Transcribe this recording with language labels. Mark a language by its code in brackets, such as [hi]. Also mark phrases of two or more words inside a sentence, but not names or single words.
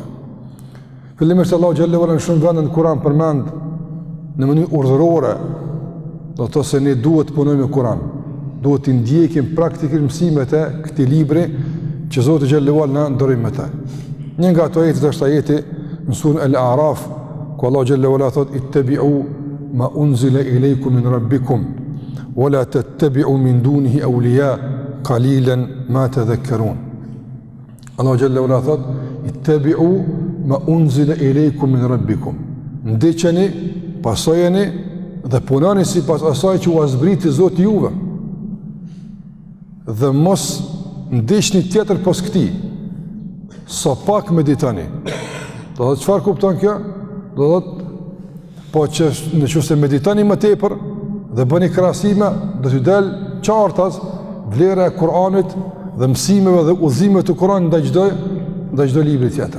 [sq] Fillimisht Allahu [ar] جل وعلا [sq] në shumë vende në Kur'an përmend në mënyrë urdhërore, do të thotë se ne duhet të punojmë me Kur'an, duhet të ndjekim praktikisht mësimet e këtij libri që Zoti [ar] جل وعلا [sq] na ndroi me të. Një nga ato ajete është ajeti në surën Al-A'raf, ku Allahu [ar] جل وعلا [sq] thotë [ar] اتبعوا ما أنزل إليكم من ربكم ولا تتبعوا من دونه أولياء قليلا ما تذكرون. Allahu جل وعلا thot اتبعوا ما أنزل إليكم من ربكم. [sq] Ndiqeni, pasojeni dhe punoni sipas asaj që u zbriti Zoti juve. Dhe mos ndiqni tjetër pos këtij. Sa pak meditoni. Do të thotë çfarë kupton kjo? Do të thotë po që nëse meditoni më tepër dhe bëni krahasime, do t'ju del qartas vlera e Kur'anit dhe mësimeve dhe udhëzimeve të Kur'anit ndaj çdo libri tjetër.